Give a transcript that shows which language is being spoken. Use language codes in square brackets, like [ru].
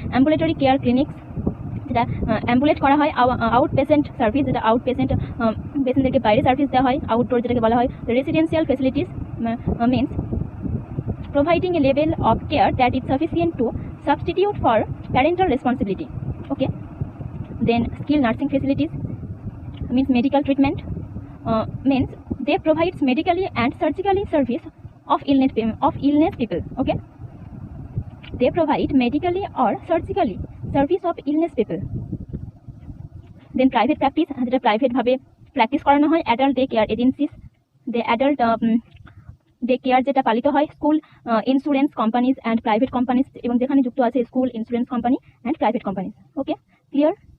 [bn] Ambulatory care clinics, যেটা অ্যাম্বুলেট করা হয়। আউট পেশেন্ট সার্ভিস, যেটা আউট পেশেন্টদেরকে বাইরে সার্ভিস দেওয়া হয়, আউটডোর, যেটাকে বলা হয় residential facilities, [en] Means providing a level of care that is sufficient to substitute for parental responsibility. Okay, then skill nursing facilities means medical treatment, means they provides medically and surgically service of illness people. Okay, they provide medically or surgically service of illness people. Then private practice, [bn] যেটা private ভাবে practice করানো হয়, adult day care agencies, দে adult day care যেটা পালিত হয়, school insurance companies and private companies, এবং যেখানে যুক্ত আছে school insurance company and private companies. Okay, clear?